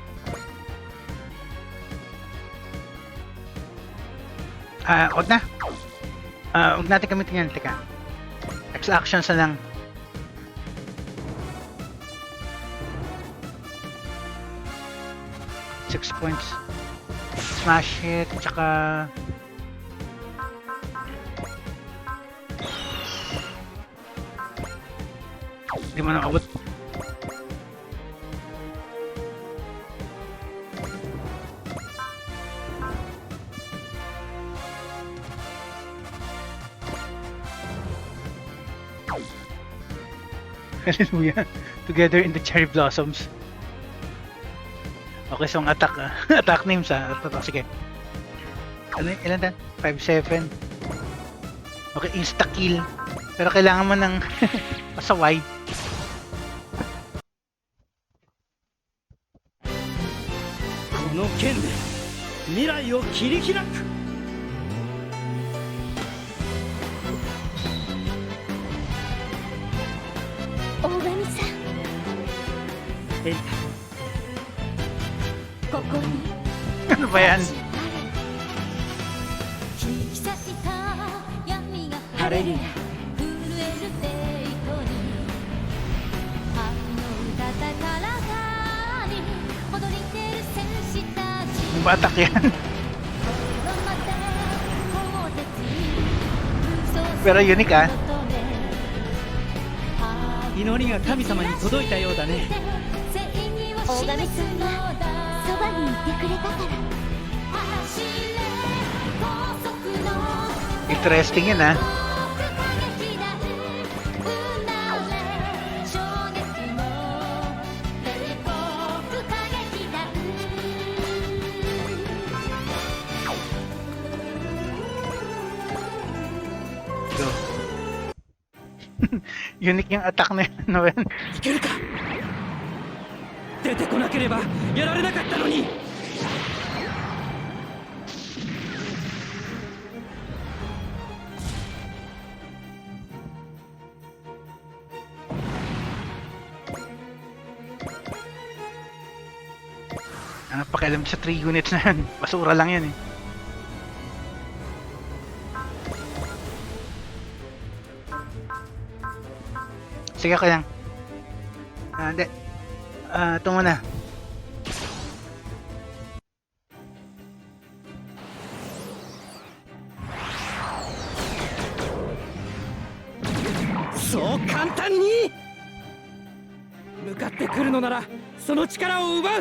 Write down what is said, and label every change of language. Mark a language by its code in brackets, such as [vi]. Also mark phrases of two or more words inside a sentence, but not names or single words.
[tl] Wag na. Wag natin gamitin yan. Teka. X actions na lang. [en] Six points. Smash it. [tl] Tsaka hindi mo na abot. Hallelujah. [en] Together in the cherry blossoms. Okay, so [tl] ang attack [en] attack names sige. [tl] Ano, ilan tan? 5-7. Okay, [en] insta kill. [tl] Pero kailangan mo ng pasaway. [ja] この剣で未来を切り開く. 大神さん、え、ここに [tl] Ano ba yan? [ja] れに震えるデートに愛の歌高らかに踊り出る戦士たち [tl] Yung batak yan. Pero unique ah. [ja] 祈りが神様に届いたようだね。大神さんがそばにいてくれたから [tl] Interesting yun ah. Go. Unique yung attack na yun. Ano ba yun? [ja] いけるか。出てこなければやられなかったのに。 [tl] Ano pakialam sa 3 units na yan? Basura lang yan eh. Sige ko lang. Hindi. Ito muna. [ja] そう簡単に向かってくるのならその力を奪う。